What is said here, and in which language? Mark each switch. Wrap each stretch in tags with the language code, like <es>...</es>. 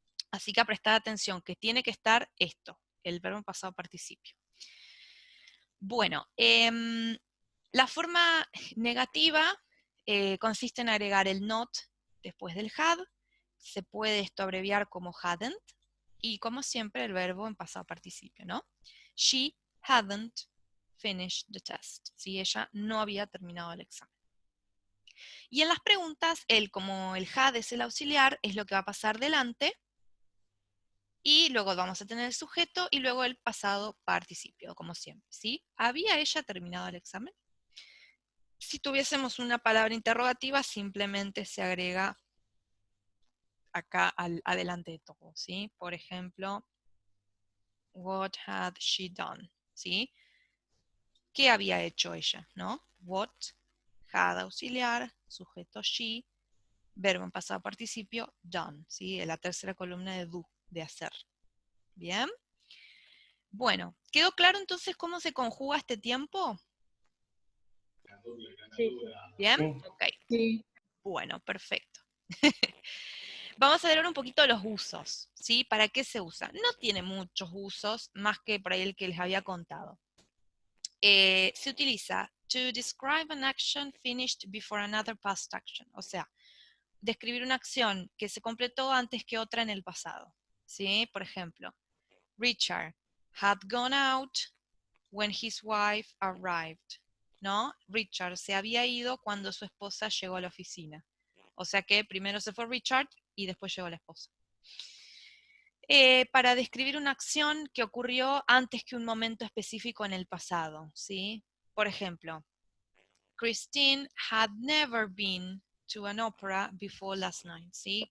<es>Así que a prestar atención, que tiene que estar esto, el verbo en pasado participio. Bueno, la forma negativa consiste en agregar el not después del had. Se puede esto abreviar como hadn't. Y como siempre, el verbo en pasado participio, ¿no?</es> <en>She hadn't finished the test.</en> <es>Si ella no había terminado el examen. Y en las preguntas, como el had es el auxiliar, es lo que va a pasar delante. Y luego vamos a tener el sujeto y luego el pasado participio, como siempre, ¿sí? ¿Había ella terminado el examen? Si tuviésemos una palabra interrogativa, simplemente se agrega acá adelante de todo, ¿sí? Por ejemplo,</es> <en>what had she done, ¿sí?</en> <es>¿Qué había hecho ella, no? What, had auxiliar, sujeto she, verbo en pasado participio, done, ¿sí? En la tercera columna de do, de hacer. ¿Bien? Bueno, ¿quedó claro entonces cómo se conjuga este tiempo? Sí, ¿Bien? Sí. Ok. sí. Bueno, perfecto. Vamos a ver ahora un poquito los usos, ¿sí? ¿Para qué se usa? No tiene muchos usos, más que por ahí el que les había contado. Se utiliza</es> <en>to describe an action finished before another past action.</en> <es>O sea, describir una acción que se completó antes que otra en el pasado, ¿sí? Por ejemplo,</es> <en>Richard had gone out when his wife arrived, ¿no?</en> <es>Richard se había ido cuando su esposa llegó a la oficina. O sea que primero se fue Richard y después llegó la esposa. Para describir una acción que ocurrió antes que un momento específico en el pasado, ¿sí? Por ejemplo,</es> <en>Christine had never been to an opera before last night, ¿sí?</en>